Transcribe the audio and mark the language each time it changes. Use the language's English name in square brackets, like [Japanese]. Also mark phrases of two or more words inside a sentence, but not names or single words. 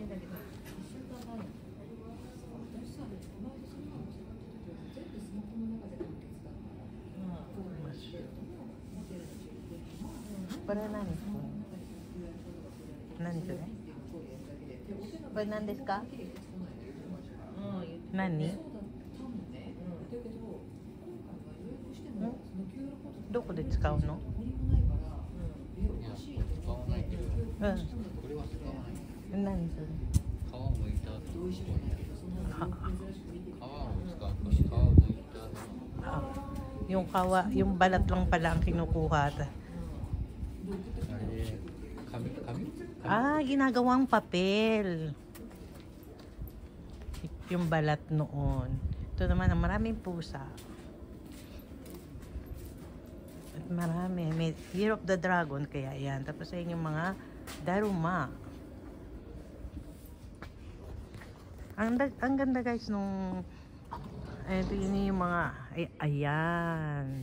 [Filipino] Para nani? Nani ito eh? Para [Japanese] 何ですか? Nani? どこで使うの? いや、使わないけど。これは使わない。何それ？皮を剥いた後ここには皮を使うと皮を剥いた後 [Filipino] yung kawa, yung balat lang pala ang kinukuha. [Japanese] あれで紙 [Filipino] Ginagawang papel. Yung balat noon. Ito naman ang maraming pusa. At marami. May Year of the Dragon kaya yan. Tapos ayun yung mga daruma. Ang ganda guys nung ito yun yung mga ayan.